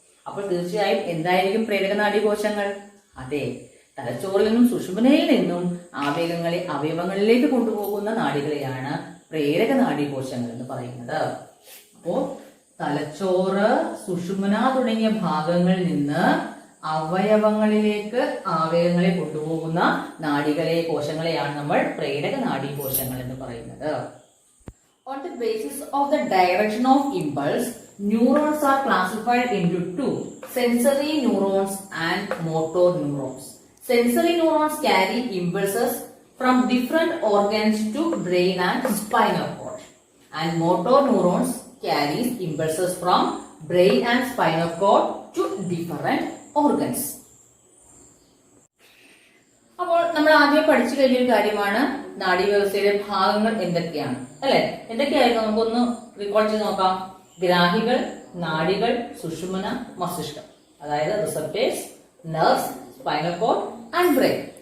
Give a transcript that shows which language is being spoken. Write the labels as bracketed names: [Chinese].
[Malayalam] അപ്പോൾ തീർച്ചയായും എന്തായിരിക്കും പ്രേരക നാഡീകോശങ്ങൾ? അതെ, തലച്ചോറിൽ നിന്നും സുഷുമ്നയിൽ നിന്നും ആവേഗങ്ങളെ അവയവങ്ങളിലേക്ക് കൊണ്ടുപോകുന്ന നാഡികളെയാണ് പ്രേരക നാഡീകോശങ്ങൾ എന്ന് പറയുന്നത്. അപ്പോ തലച്ചോറ്, സുഷുമ്ന തുടങ്ങിയ ഭാഗങ്ങളിൽ നിന്ന് അവയവങ്ങളിലേക്ക് ആവേഗങ്ങളെ കൊണ്ടുപോകുന്ന കോശങ്ങളെയാണ് നമ്മൾ പ്രേരക നാഡീകോശങ്ങൾ എന്ന് പറയുന്നത്. [English] On the basis of the direction of impulse, neurons are classified into two: sensory neurons and motor neurons. Sensory neurons carry impulses from different organs to brain and spinal cord, and motor neurons carries impulses from brain and spinal cord to different organs. [Malayalam] അപ്പോൾ നമ്മൾ ആദ്യം പഠിച്ചു കഴിഞ്ഞൊരു കാര്യമാണ് നാഡീവ്യവസ്ഥയുടെ ഭാഗങ്ങൾ എന്തൊക്കെയാണ് അല്ലെ. എന്തൊക്കെയായിരുന്നു നമുക്കൊന്ന് റീകോൾ ചെയ്ത് നോക്കാം. ഗ്രാഹികൾ, നാഡികൾ, സുഷുമ്ന, മസ്തിഷ്കം, അതായത് receptors, nerves, spinal cord and brain.